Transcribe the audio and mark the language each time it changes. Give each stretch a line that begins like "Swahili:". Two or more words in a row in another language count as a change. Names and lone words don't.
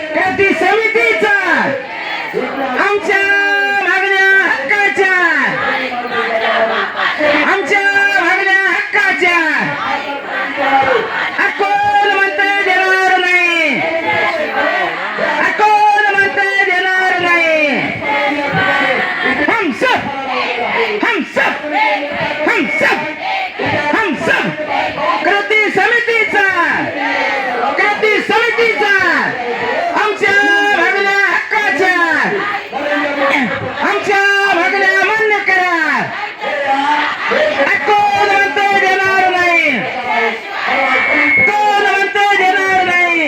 Marathi: कृती समितीचा आमच्या मागण्या हक्काच्या, आमच्या मागण्या हक्काच्या कोण म्हणते देणार नाही, कोण म्हणते देणार नाही.
Hindi: हम सब हम सब हम सब हम सब
Marathi: कृती समितीचा आमच्या मागण्या हक्काच्या, आमच्या मागण्या मान्य करा. कोण म्हणते देणार नाही, कोण म्हणते देणार नाही.